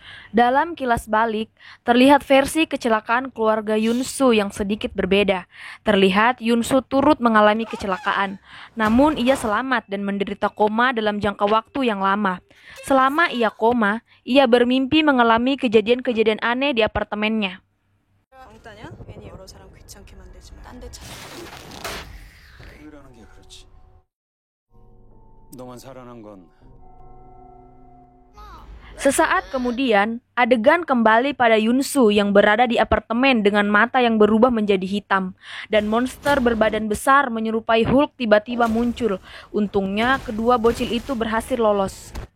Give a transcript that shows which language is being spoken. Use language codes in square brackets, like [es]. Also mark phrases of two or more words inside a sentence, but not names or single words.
[id] Dalam kilas balik, terlihat versi kecelakaan keluarga Yunsu yang sedikit berbeda. Terlihat Yunsu turut mengalami kecelakaan, namun ia selamat dan menderita koma dalam jangka waktu yang lama. Selama ia koma, ia bermimpi mengalami kejadian-kejadian aneh di apartemennya. [ko] 왕따냐? 괜히 여러 사람 귀찮게 만들지 마. 딴데 찾아. 그러는 게 그렇지. 너만 살아난 건 [id] Sesaat kemudian, adegan kembali pada Yunsu yang berada di apartemen dengan mata yang berubah menjadi hitam. Dan monster berbadan besar menyerupai Hulk tiba-tiba muncul. Untungnya, kedua bocil itu berhasil lolos.